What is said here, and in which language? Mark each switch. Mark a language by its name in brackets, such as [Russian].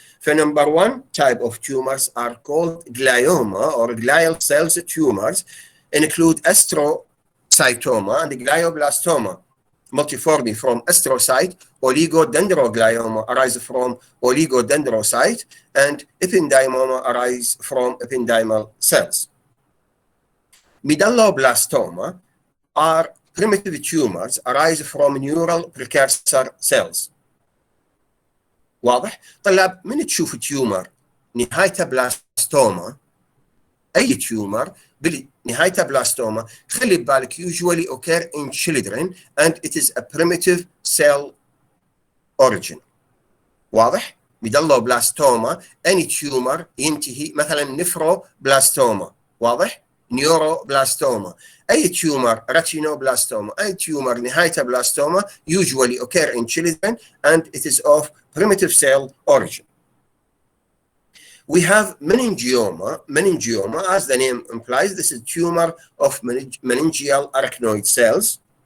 [English] For number one type of tumors are called glioma or glial cells tumors, include astrocytoma and glioblastoma multiforme from astrocyte, oligodendroglioma arise from oligodendrocyte, and ependymoma arise from ependymal cells. Medulloblastoma are primitive tumors arise from neural precursor cells. [Arabic] واضح؟ طلاب من تشوف تيومر نهايته بلاستوما، أي تيومر بنهايته بلاستوما، خلي ببالك [English] usually occur in children and it is a primitive cell origin. [Arabic] واضح؟ ميدالوبلاستوما [English] any tumor [Arabic] ينتهي مثلا نفروبلاستوما. واضح؟ نيوروبلاستوما. أي تيومر ريتينوبلاستوما، أي تيومر نهايته بلاستوما [English] usually occur in children and it is of primitive cell origin. We have meningioma. Meningioma, as the name implies, this is a tumor of meningeal arachnoid cells.